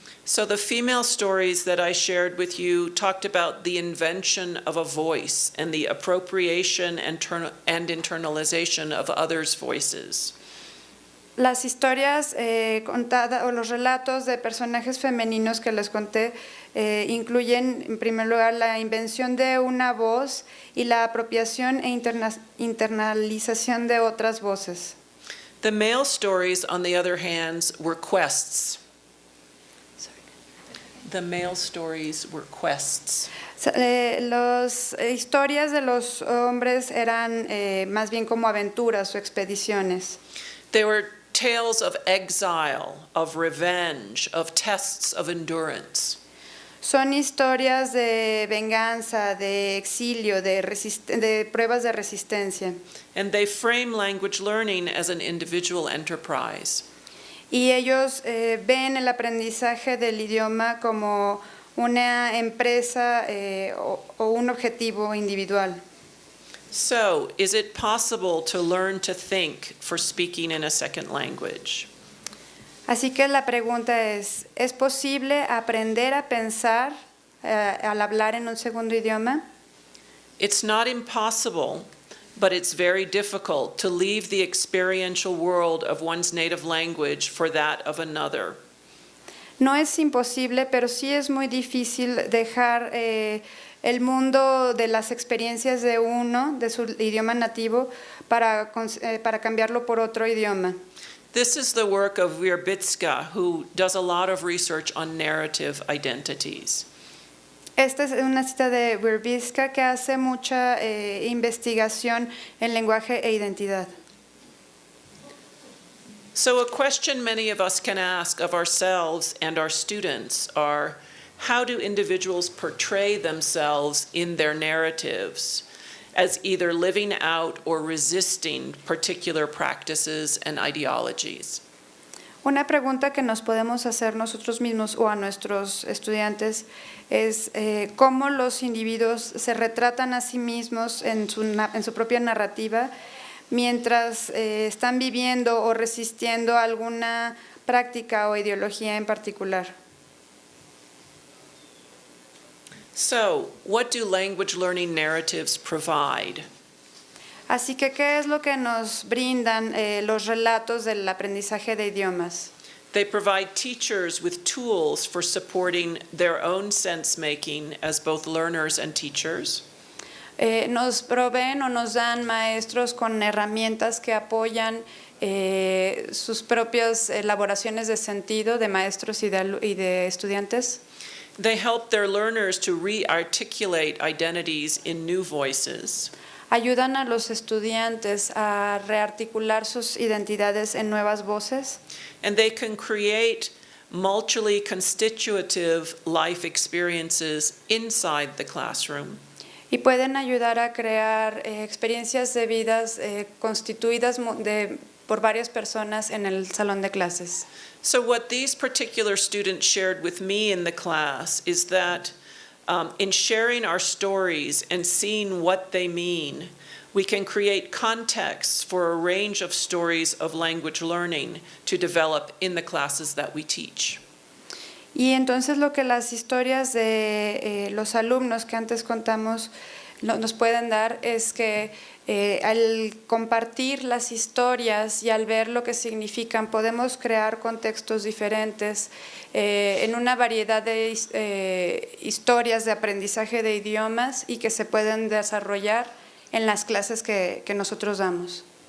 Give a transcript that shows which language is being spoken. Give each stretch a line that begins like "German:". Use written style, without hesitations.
English: So the female stories that I shared with you talked about the invention of a voice and the appropriation and internalization of others' voices.
Spanish: Las historias contadas o los relatos de personajes femeninos que les conté incluyen, en primer lugar, la invención de una voz y la apropiación e internalización de otras voces.
English: The male stories, on the other hand, were quests. The male stories were quests.
Spanish: Las historias de los hombres eran más bien como aventuras o expediciones.
English: They were tales of exile, of revenge, of tests of endurance.
Spanish: Son historias de venganza, de exilio, de pruebas de resistencia.
English: And they frame language learning as an individual enterprise.
Spanish: Y ellos ven el aprendizaje del idioma como una empresa o un objetivo individual.
English: So, is it possible to learn to think for speaking in a second language?
Spanish: Así que la pregunta ¿es posible aprender a pensar al hablar en un segundo idioma?
English: It's not impossible, but it's very difficult to leave the experiential world of one's native language for that of another.
Spanish: No es imposible, pero sí es muy difícil dejar el mundo de las experiencias de uno, de su idioma nativo, para cambiarlo por otro idioma.
English: This is the work of Verbitska, who does a lot of research on narrative identities.
Spanish: Esta es una cita de Verbitska que hace mucha investigación en lenguaje e identidad.
English: So a question many of us can ask of ourselves and our students are, how do individuals portray themselves in their narratives as either living out or resisting particular practices and ideologies?
Spanish: Una pregunta que nos podemos hacer nosotros mismos o a nuestros estudiantes es cómo los individuos se retratan a sí mismos en su propia narrativa mientras están viviendo o resistiendo alguna práctica o ideología en particular.
English: So, what do language learning narratives provide?
Spanish: Así que, ¿qué es lo que nos brindan los relatos del aprendizaje de idiomas?
English: They provide teachers with tools for supporting their own sense-making as both learners and teachers.
Spanish: Nos proveen o nos dan maestros con herramientas que apoyan sus propias elaboraciones de sentido de maestros y de estudiantes.
English: They help their learners to re-articulate identities in new voices.
Spanish: Ayudan a los estudiantes a rearticular sus identidades en nuevas voces.
English: And they can create mutually constitutive life experiences inside the classroom.
Spanish: Y pueden ayudar a crear experiencias de vidas constituidas por varias personas en el salón de clases.
English: So what these particular students shared with me in the class is that in sharing our stories and seeing what they mean, we can create contexts for a range of stories of language learning to develop in the classes that we teach.
Spanish: Y entonces lo que las historias de los alumnos que antes contamos nos pueden dar es que al compartir las historias y al ver lo que significan, podemos crear contextos diferentes en una variedad de historias de aprendizaje de idiomas y que se pueden desarrollar en las clases que nosotros damos.